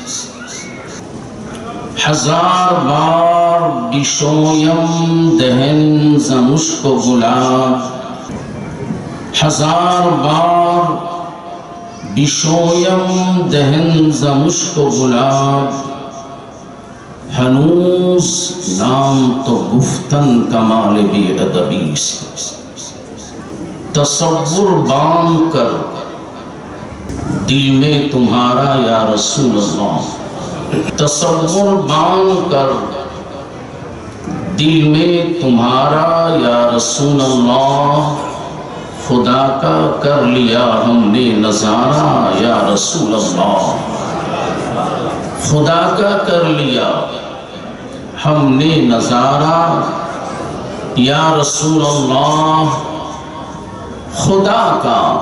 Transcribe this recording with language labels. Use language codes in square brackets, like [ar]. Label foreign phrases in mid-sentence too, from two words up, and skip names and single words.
[fa] ہزار بار بشویم دہن ز مشک و گلاب، ہزار بار بشویم دہن ز مشک و گلاب، ہنوز نام تو گفتن کمال بی ادبی سے، [ur] تصور باندھ کر دل میں تمہارا [ar] یا رسول اللہ، [ur] تصور باندھ کر دل میں تمہارا [ar] یا رسول اللہ، [ur] خدا کا کر لیا ہم نے نظارہ [ar] یا رسول اللہ، [ur] خدا کا کر لیا ہم نے نظارہ یا رسول اللہ، خدا کا